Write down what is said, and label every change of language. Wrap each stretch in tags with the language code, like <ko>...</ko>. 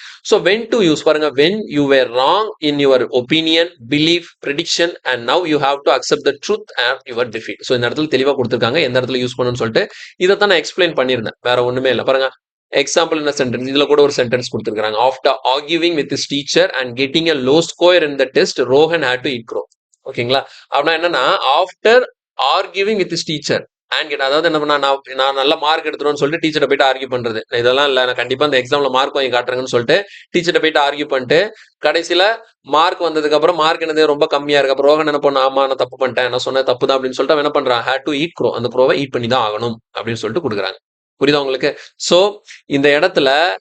<en>so when to use</en> <ta>பாருங்க,</ta> <en>When you were wrong in your opinion, belief, prediction and now you have to accept the truth and your defeat.</en> <ta>So இந்த இடத்துல தெளிவா கொடுத்துருக்காங்க எந்த இடத்துல use பண்ணணும்னு சொல்லிட்டு. இதைத்தான் நான் எக்ஸ்பிளைன் பண்ணியிருந்தேன், வேற ஒண்ணுமே இல்லை. பாருங்க, எக்ஸாம்பிள் என்ன சென்டென்ஸ், இதுல கூட ஒரு சென்டென்ஸ் கொடுத்துருக்காங்க.</ta> <en>After arguing with his teacher and getting a low score in the test, Rohan had to eat crow.</en> <ta>ஓகேங்களா? அப்படின்னா என்னன்னா,</ta> <en>after arguing with his teacher and</en> <ta>அதாவது என்ன பண்ணா, நான் நல்ல மார்க் எடுத்துருவேன்னு சொல்லிட்டு டீச்சரை போயிட்டு ஆர்கியூ பண்றது. இதெல்லாம் இல்ல, நான் கண்டிப்பா இந்த எக்ஸாம்ல மார்க் வாங்கி காட்டுறேங்கன்னு சொல்லிட்டு டீச்சரை போயிட்டு ஆர்கியூ பண்ணிட்டு கடைசியில மார்க் வந்ததுக்கு அப்புறம் மார்க் என்னது ரொம்ப கம்மியா இருக்கு. அப்புறம் ரோஹன் என்ன பண்ண, ஆமா நான் தப்பு பண்ணிட்டேன், நான் சொன்ன தப்பு தான் அப்படின்னு சொல்லிட்டு அவன் என்ன பண்றான்,</ta> <en>had to eat crow,</en> <ta>அந்த க்ரோவை ஈட் பண்ணி தான் ஆகணும் அப்படின்னு சொல்லிட்டு கொடுக்குறாங்க. புரியுதா உங்களுக்கு? சோ இந்த இடத்துல</ta>